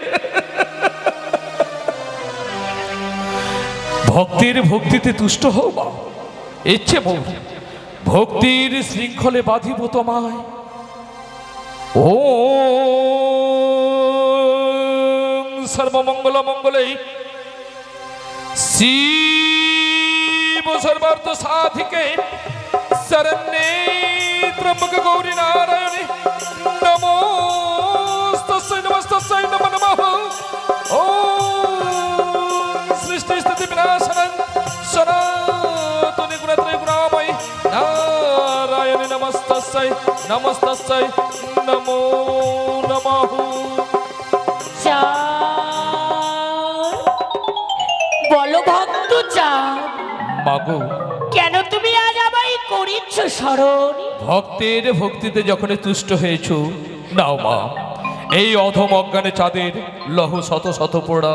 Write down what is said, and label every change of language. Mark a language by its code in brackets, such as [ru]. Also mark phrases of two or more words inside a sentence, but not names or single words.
[bn] ভক্তিতে তুষ্ট হও মা, ইচ্ছে মোর ভক্তির শৃঙ্খলে বাঁধিব তোমায়। [sa] ও সর্বমঙ্গল মঙ্গলে শিব সর্বার্থ সাধিকে शरण्ये त्र्यंबके गौरी नारायणे नमोस्तस्यै नमस्तस्यै नमो नमः। ओम सृष्टि स्थिति विनाशनं सनातनी गुणत्रय गुणामयी नारायणे नमस्तस्यै नमस्तस्यै नमो नमः। [bn] বলো ভক্ত চাঁদ, মাগো কেন তুমি আজ আমায় করিচ্ছ স্মরণ? ভক্তের ভক্তিতে যখন তুষ্ট হয়েছ, নাও মা এই অধম অজ্ঞানে চাঁদের লহ শত শত পোড়া।